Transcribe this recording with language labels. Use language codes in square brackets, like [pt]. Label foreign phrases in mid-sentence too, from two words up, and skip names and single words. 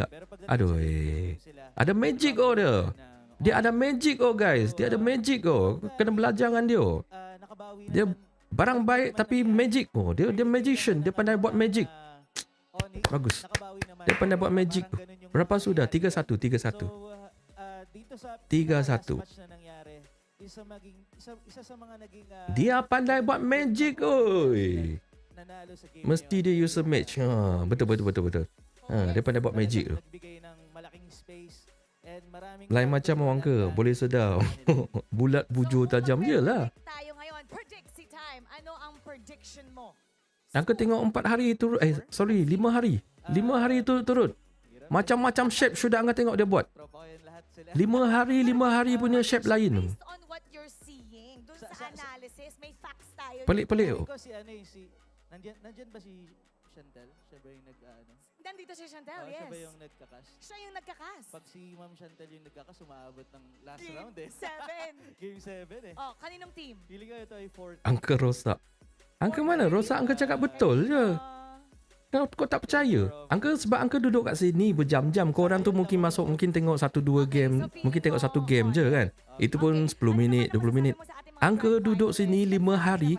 [ms] Aduh, ada magic oh dia. Dia ada magic oh guys, dia ada magic oh. Kena belajar dengan dia. Dia barang baik tapi magic oh. Dia magician, dia pandai buat magic. Bagus. Dia pandai buat magic. Berapa sudah? 3-1. 3-1. [tl] Isa sa mga naging [ms] Dia pandai buat magic oi. Mesti dia [en] user match. [ms] Betul. Dia pandai buat magic tu. Lain macam orang ke, boleh sedar. Bulat bujur tajam je lah. [tl] Tayo ngayon, [en] predict time. [tl] Ano ang prediction mo? [ms] Angka tengok 4 hari turut. 5 hari. 5 hari turut. Macam-macam shape sudah angka tengok dia buat. 5 hari punya shape lain tu. [en] Based on what you're seeing, [tl] dun sa analysis, may facts tayo. [ms] Pelik-pelik oh. [tl] Nandyan ba si Chantel? Siya ba yung Nandito si Chantel, yes. Siya ba yung nagkakas? Siya yung nagkakas. Pag si Ma'am Chantel yung nagkakas, umaabot ng [en] last round [tl] eh. Game 7. Game 7 eh. Oh, kaninong team? Feeling ko ito ay 4. [ms] Angka rosak. Angka mana? Rosak angka cakap betul je. Kau tak percaya? Sebab angka duduk kat sini berjam-jam. Korang tu mungkin masuk, mungkin tengok 1-2 game. Mungkin tengok 1 game je kan. Itu pun 10 minit, 20 minit. Angka duduk sini 5 hari.